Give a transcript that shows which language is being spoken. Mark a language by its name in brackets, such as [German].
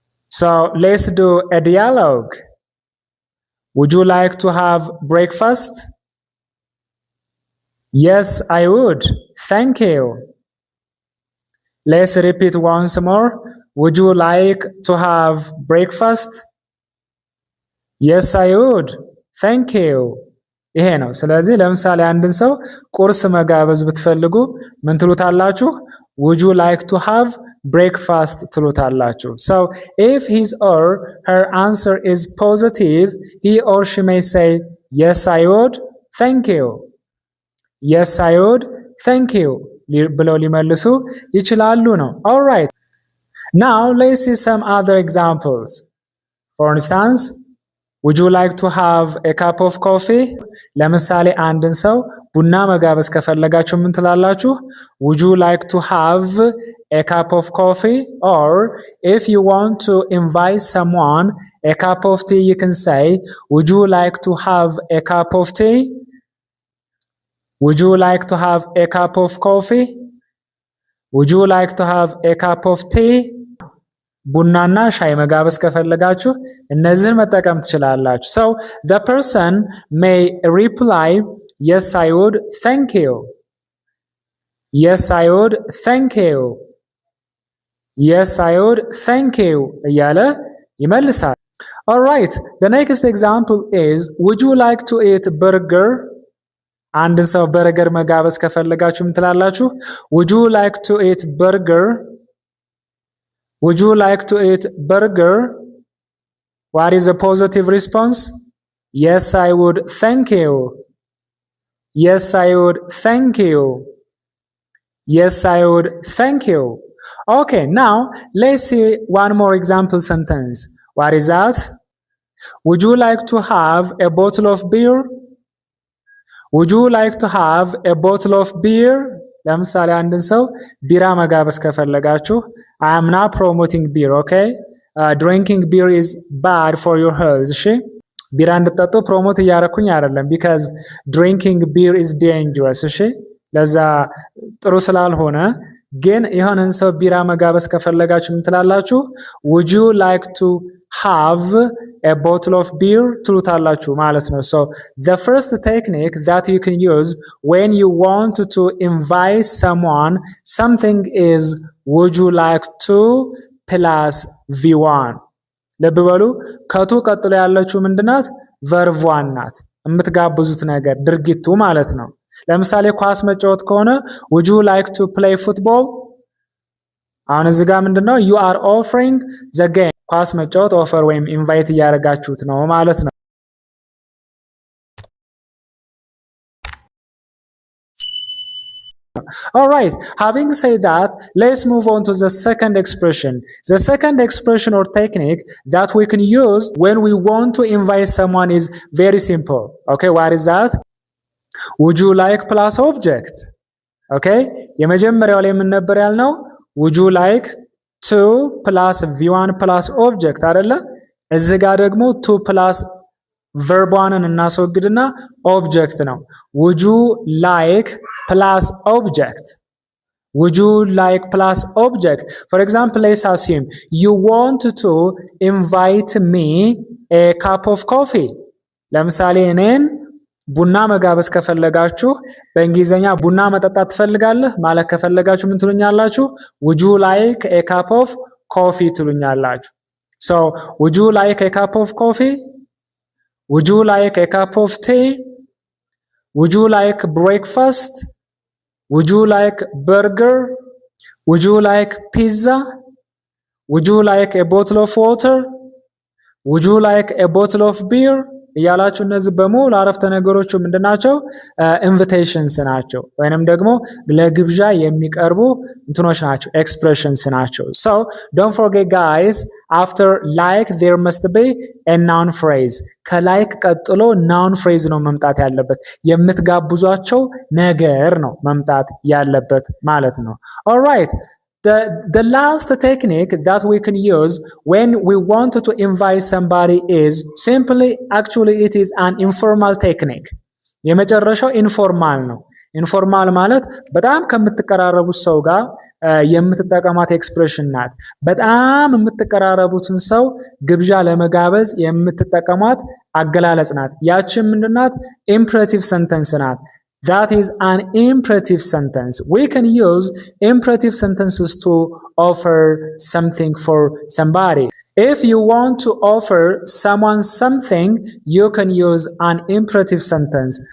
[English] So let's do a dialogue. Would you like to have breakfast? Yes, I would. Thank you. Let's repeat once more. Would you like to have breakfast? Yes, I would. Thank you. [Amharic] ይሄ ነው። ስለዚህ ለምሳሌ አንድን ሰው ቁርስ መጋበዝ ብትፈልጉ ምን ትሉታላችሁ? [English] Would you like to have breakfast [Amharic] ትሉታላችሁ። [English] So if his or her answer is positive, he or she may say, yes, I would. Thank you. Yes, I would. Thank you. [Amharic] ብለው ሊመልሱ ይችላሉ ነው። [English] All right. Now let's see some other examples. For instance, would you like to have a cup of coffee? [Amharic] ለምሳሌ አንድን ሰው ቡና መጋበዝ ከፈለጋችሁ ምን ትላላችሁ? [English] Would you like to have a cup of coffee? Or if you want to invite someone a cup of tea, you can say, would you like to have a cup of tea? Would you like to have a cup of coffee? Would you like to have a cup of tea? [Amharic] ቡናና ሻይ መጋበዝ ከፈለጋችሁ እነዚህን መጠቀም ትችላላችሁ። [English] So the person may reply, yes, I would. Thank you. Yes, I would. Thank you. Yes, I would. Thank you [Amharic] እያለ ይመልሳል። [English] All right. The next example is, would you like to eat burger? [Amharic] አንድ ሰው በርገር መጋበዝ ከፈለጋችሁ ምን ትላላችሁ? [English] Would you like to eat burger? Would you like to eat burger? What is a positive response? Yes, I would. Thank you. Yes, I would. Thank you. Yes, I would. Thank you. Okay, now let's see one more example sentence. What is that? Would you like to have a bottle of beer? Would you like to have a bottle of beer? [Amharic] ለምሳሌ አንድን ሰው ቢራ መጋበዝ ከፈለጋችሁ [English] I am not promoting beer, okay? Drinking beer is bad for your health. [Amharic] እሺ ቢራ እንድትጠጡ ፕሮሞት እያደረኩኝ አይደለም, [English] because drinking beer is dangerous. [Amharic] እሺ ለዛ ጥሩ ስላልሆነ ግን የሆነን ሰው ቢራ መጋበዝ ከፈለጋችሁ ምን ትላላችሁ? [English] Would you like to have a bottle of beer [Amharic] ትሉታላችሁ ማለት ነው። [English] So the first technique that you can use when you want to invite someone something is would you like to [Amharic] ፕላስ ቪዋን። ልብ በሉ ከቱ ቀጥሎ ያለችው ምንድናት? ቨርቧን ናት። የምትጋብዙት ነገር ድርጊቱ ማለት ነው። ለምሳሌ ኳስ መጫወት ከሆነ [English] would you like to play football? [Amharic] አሁን እዚህ ጋር ምንድነው? [English] you are offering the game። [Amharic] ኳስ መጫወት ኦፈር ወይም ኢንቫይት እያደረጋችሁት ነው ማለት ነው። [English] Alright, having said that, let's move on to the second expression. The second expression or technique that we can use when we want to invite someone is very simple. Okay, what is that? Would you like plus object? [Amharic] Okay, የመጀመሪያው ላይ ምን ነበር ያልነው? [English] Would you like to plus v1 plus object [Amharic] አይደለ? እዚህ ጋር ደግሞ to plus ቨርቧንን እናስወግድና ኦብጀክት ነው። [English] would you like plus object? would you like plus object? For example, let's assume you want to invite me a cup of coffee. [Amharic] ለምሳሌ እኔን ቡና መጋበዝ ከፈለጋችሁ በእንግሊዘኛ ቡና መጠጣት ትፈልጋለህ ማለት ከፈለጋችሁ ምን ትሉኛላችሁ? [English] would you like a cup of coffee [Amharic] ትሉኛላችሁ። [English] so would you like a cup of coffee? Would you like a cup of tea? Would you like breakfast? Would you like burger? Would you like pizza? Would you like a bottle of water? Would you like a bottle of beer? [Amharic] እያላችሁ እነዚህ በሙሉ አረፍተ ነገሮቹ ምንድናቸው? ኢንቪቴሽንስ ናቸው ወይንም ደግሞ ለግብዣ የሚቀርቡ እንትኖች ናቸው፣ ኤክስፕሬሽንስ ናቸው። [English] so don't forget guys, after like there must be a noun phrase. [Amharic] ከላይክ ቀጥሎ noun phrase ነው መምጣት ያለበት። የምትጋብዟቸው ነገር ነው መምጣት ያለበት ማለት ነው። [English] alright, The last technique that we can use when we want to invite somebody is simply, actually it is an informal technique. [Amharic] የመጨረሻው ኢንፎርማል ነው። ኢንፎርማል ማለት በጣም ከምትቀራረቡት ሰው ጋር የምትጠቀማት ኤክስፕሬሽን ናት። በጣም የምትቀራረቡትን ሰው ግብዣ ለመጋበዝ የምትጠቀማት አገላለጽ ናት። ያቺም ምንድናት? ኢምፕሬቲቭ ሰንተንስ ናት። [English] That is an imperative sentence. We can use imperative sentences to offer something for somebody. If you want to offer someone something, you can use an imperative sentence.